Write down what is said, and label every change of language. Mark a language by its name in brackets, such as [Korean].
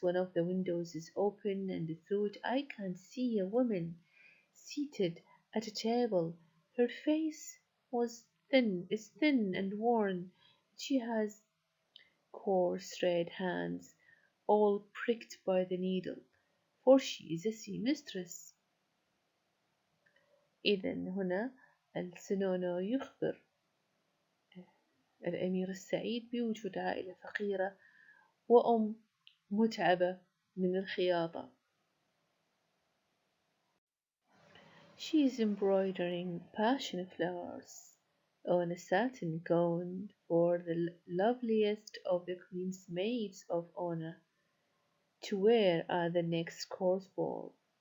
[English] One of the windows is open, and through it I can see a woman seated at a table. Her face is thin and worn. She has coarse red hands, all pricked by the needle, for she is a seamstress. [Arabic] إذا هنا السنونو يخبر الأمير السعيد بوجود عائلة فقيرة وأم متعبة من الخياطة. [English] She is embroidering passion flowers on a satin gown for the loveliest of the Queen's maids of honor to wear at the next court ball.